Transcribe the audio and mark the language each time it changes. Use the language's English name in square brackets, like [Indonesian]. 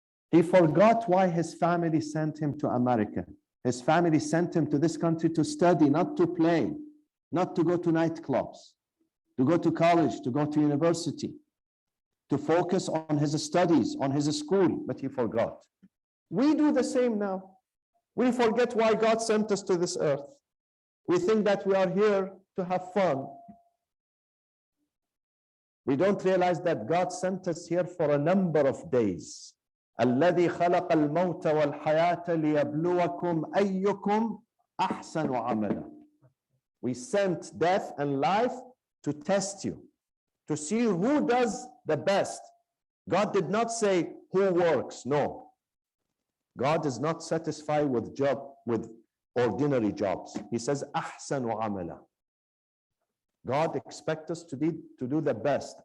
[English] He forgot why his family sent him to America. His family sent him to this country to study, not to play, not to go to nightclubs, to go to college, to go to university, to focus on his studies, on his school, but he forgot. We do the same now. We forget why God sent us to this earth. We think that we are here to have fun. We don't realize that God sent us here for a number of days. [Arabic] الذي خلق الموت والحياة ليبلوكم أيكم أحسن عملا. [English] We sent death and life to test you, to see who does the best. God did not say who works. No. God is not satisfied with ordinary jobs. He says [Arabic] أحسن عملا. [English] God expects us to do the best.